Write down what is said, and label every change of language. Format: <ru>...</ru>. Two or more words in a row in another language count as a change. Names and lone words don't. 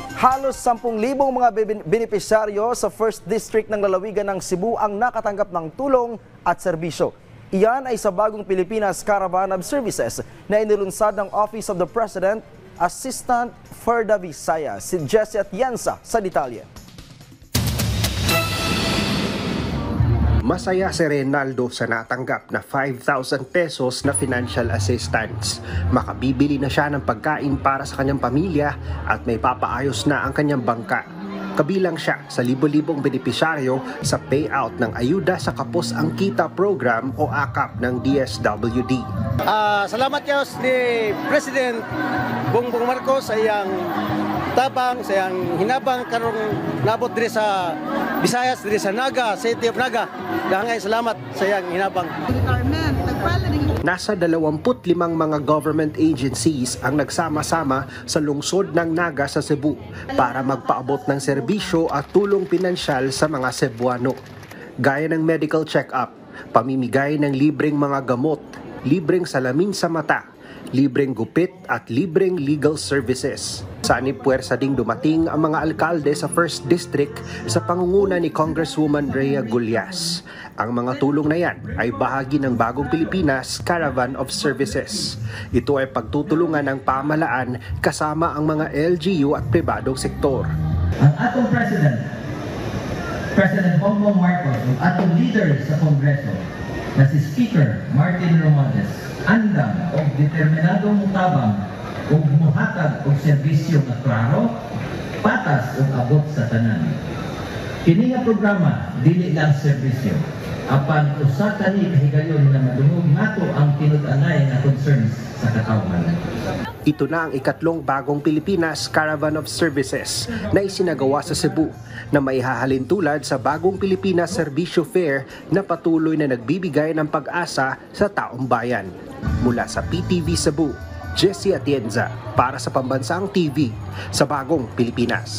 <tl>Halos 10,000 mga benepisyaryo sa 1st District ng lalawigan ng Cebu ang nakatanggap ng tulong at serbisyo. Iyan ay sa bagong Pilipinas Caravan of Services na inilunsad ng Office of the President, Assistant for the Visayas, si Jessie Atienza sa detalye. Masaya si Reynaldo sa natanggap na 5,000 pesos na</tl> <en>financial assistance.</en> <tl>Makabibili na siya ng pagkain para sa kanyang pamilya at may papaayos na ang kanyang bangka. Kabilang siya sa libo-libong benepisyaryo sa payout ng Ayuda sa Kapos ang Kita program o AKAP ng DSWD.</tl> <ceb>Salamat kayo ni President Bongbong Marcos sa iyang tabang, sa iyang hinabang karong nabot diri sa Visayas, diri sa Naga, City of Naga. Dahangay salamat sa iyang hinabang.</ceb> <tl>Nasa 25 mga government agencies ang nagsama-sama sa lungsod ng Naga sa Cebu para magpaabot ng serbisyo at tulong pinansyal sa mga Cebuano. Gaya ng</tl> <en>medical check-up,</en> <tl>pamimigay ng libreng mga gamot, libreng salamin sa mata, libreng gupit at libreng</tl> <en>legal services.</en> <tl>Sa puwersa ding dumating ang mga alkalde sa 1st District sa pangunguna ni Congresswoman Rhea Gullas. Ang mga tulong na yan ay bahagi ng bagong Pilipinas Caravan of Services. Ito ay pagtutulungan ng pamahalaan kasama ang mga LGU at pribadong sektor.</tl> <ceb>Ang atong President Bongbong Marcos, ang atong leader sa Kongreso, na si Speaker Martin Romualdez, andam o determinadong mutabang o muhatag o serbisyo na klaro, patas o abot sa tanan. Kini nga programa dili lang serbisyo, apan usa ka ni kahigayon na madungog nato ang tinud-anay nga concerns sa katawhan.</ceb> <tl>Ito na ang ikatlong bagong Pilipinas Caravan of Services na isinagawa sa Cebu na maihahalin tulad sa bagong Pilipinas Serbisyo Fair na patuloy na nagbibigay ng pag-asa sa taong bayan. Mula sa PTV Cebu, Jessie Atienza para sa Pambansang TV sa Bagong Pilipinas.</tl>